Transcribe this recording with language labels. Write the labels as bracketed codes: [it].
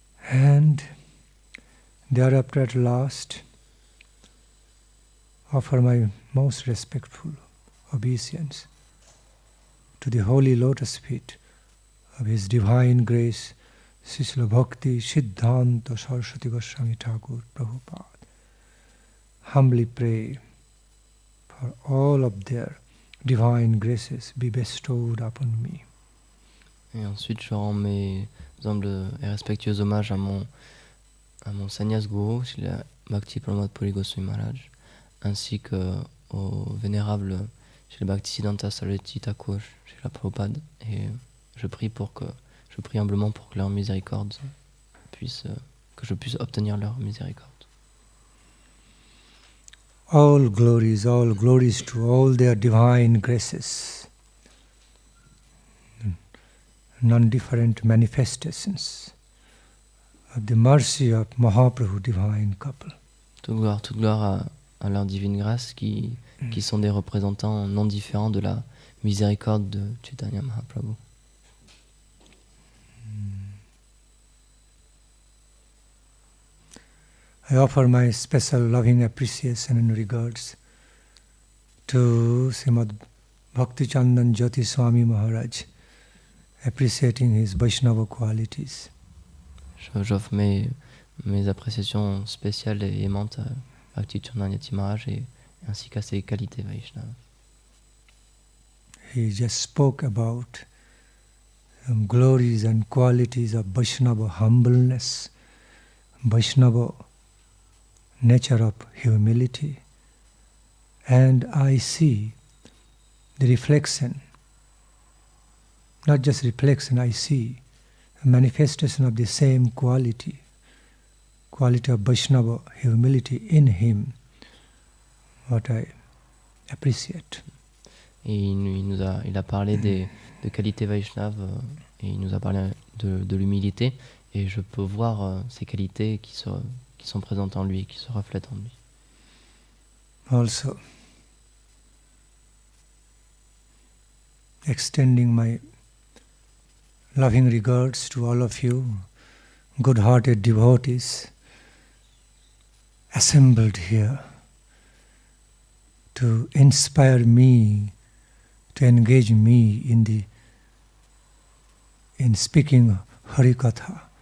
[en] And thereafter at last, offer my most respectful obeisance to the holy lotus feet of His Divine Grace, Srila Bhakti Siddhanta Saraswati Goswami Thakur Prabhupada. Humbly pray for all of their divine graces be bestowed upon me. [fr] Et ensuite, je rends mes humbles et respectueux hommages à mon Sannyas Guru, Srila Bhakti Pramod Puri Goswami Maharaj, ainsi qu'au vénérable Srila Bhaktisiddhanta Saraswati Thakur, Srila Prabhupada, et je prie humblement pour que leur miséricorde que je puisse obtenir leur miséricorde. [en] All glories to all their divine graces, non-different manifestations of the mercy of Mahaprabhu divine couple. [fr] Toute gloire à leur divine grâce qui sont des représentants non différents de la miséricorde de Chaitanya Mahaprabhu. [en] I offer my special loving appreciation and regards to Srimad Bhaktichandan Jyoti Swami Maharaj, appreciating his Vaishnava qualities. [fr] J'offre mes appréciations spéciales et aimantes à Bhaktichandan Jyoti Maharaj ainsi qu'à ses qualités Vaishnava. [en] He just spoke about glories and qualities of Vaishnava humbleness, Vaishnava nature of humility, and I see the reflection, not just reflection, I see a manifestation of the same quality of Vaishnava humility in him, what I appreciate. [fr] Et il a parlé de qualités Vaishnava et il nous a parlé de l'humilité, et je peux voir ces qualités qui sont présentes en lui et qui se reflètent en lui. [en] Also extending my loving regards to all of you, good-hearted devotees assembled here to inspire me, to engage me in speaking Harikatha.